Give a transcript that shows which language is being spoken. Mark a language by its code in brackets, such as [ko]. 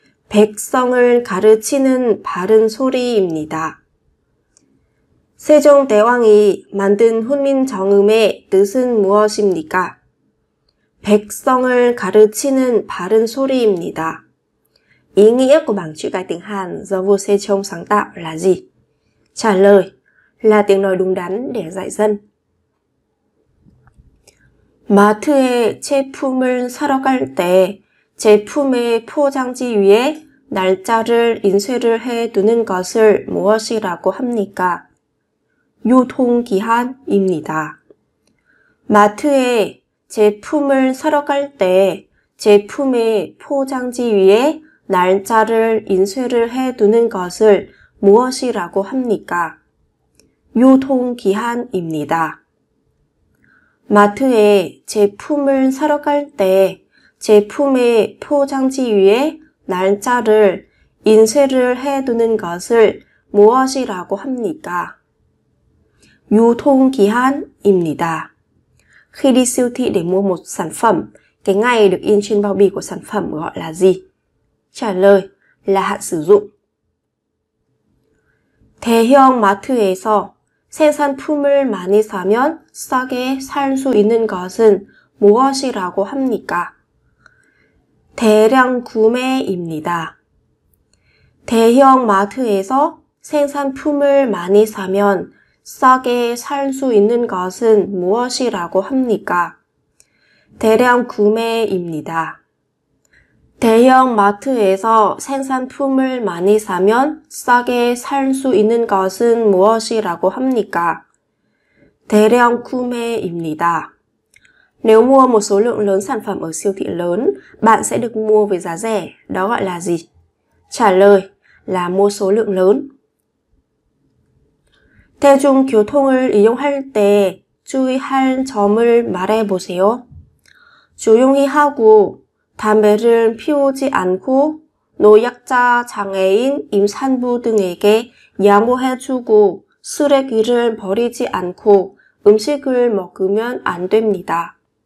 [ko] 백성을 가르치는 바른 소리입니다. 세종대왕이 만든 훈민정음의 뜻은 무엇입니까? 백성을 가르치는 바른 소리입니다. [vi] Ý nghĩa của bảng chữ cái tiếng Hàn do vua Sejong sáng tạo là gì? Trả lời, là tiếng nói đúng đắn để dạy dân. [ko] 마트에 제품을 사러 갈 때 제품의 포장지 위에 날짜를 인쇄를 해 두는 것을 무엇이라고 합니까? 유통기한입니다. 마트에 제품을 사러 갈 때 제품의 포장지 위에 날짜를 인쇄를 해 두는 것을 무엇이라고 합니까? 유통기한입니다. 마트에 제품을 사러 갈 때 제품의 포장지 위에 날짜를 인쇄를 해 두는 것을 무엇이라고 합니까? 유통기한입니다. [vi] Khi đi siêu thị để mua một sản phẩm, cái ngày được in trên bao bì của sản phẩm gọi là gì? Trả lời là hạn sử dụng. [ko] 대형 마트에서 생산품을 많이 사면 싸게 살 수 있는 것은 무엇이라고 합니까? 대량 구매입니다. 대형 마트에서 생산품을 많이 사면 싸게 살 수 있는 것은 무엇이라고 합니까? 대량 구매입니다. 대형 마트에서 생산품을 많이 사면 싸게 살 수 있는 것은 무엇이라고 합니까? 대량 구매입니다. [vi] Nếu mua một số lượng lớn sản phẩm ở siêu thị lớn, bạn sẽ được mua với giá rẻ. Đó gọi là gì? Trả lời là mua số lượng lớn. [ko] 대중교통을 이용할 때 주의할 점을 말해보세요. 조용히 하고 담배를 피우지 않고 노약자, 장애인, 임산부 등에게 양보해주고 쓰레기를 버리지 않고 음식을 먹으면 안 됩니다.